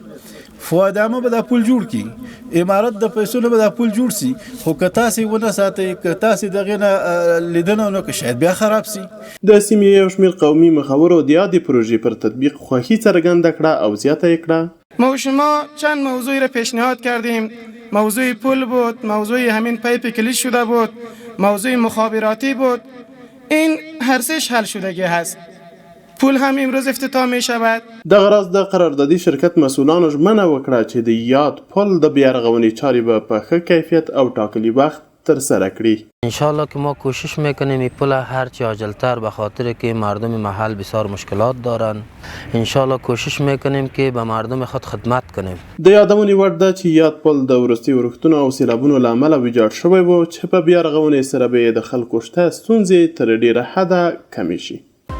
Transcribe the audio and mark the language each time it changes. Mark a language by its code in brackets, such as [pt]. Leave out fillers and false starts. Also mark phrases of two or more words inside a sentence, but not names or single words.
[ps] فوادامه به دا پل جوړ کی امارت د پیسو نه به دا پل جوړ سي خو که تاسې ونه ساتئ که تاسې دغې نه لیدنه ونه که شاید بیا خراب سي. د سیمې یو شمېر قومي مخورو د یادې پروژې پر تطبیق خوښي څرګنده کړه او زیاته یې کړه. [fa] ما و شما چند موضوعی را پیشنهاد کردیم. موضوع پل بود، موضوع همین پایپ کلیز شده بود، موضوع مخابراتی بود. این هر سهش حل شدگی هست. پول هم امروز افتتاح می شود. [ps] دغه راز د قراردادي شرکت مسئولانو ژمنه وکړه چې د یاد پل د بیا رغونې چارې به په ښه کیفیت او ټاکلي وخت ترسره کړي. [fa] انشالله که ما کوشش میکنیم این پل هرچی عاجلتر به خاطر که مردم محل بسیار مشکلات دارن انشالله کوشش میکنیم که به مردم خود خدمت کنیم. [ps] د یادونې وړ ده چې یاد پل د وروستي ورښتونو او سیلابونو له امله ویجاړ شوی و چې په بیا رغونې سره به یې د خلکو شته ستونزې تر ډیره حده کمې شي.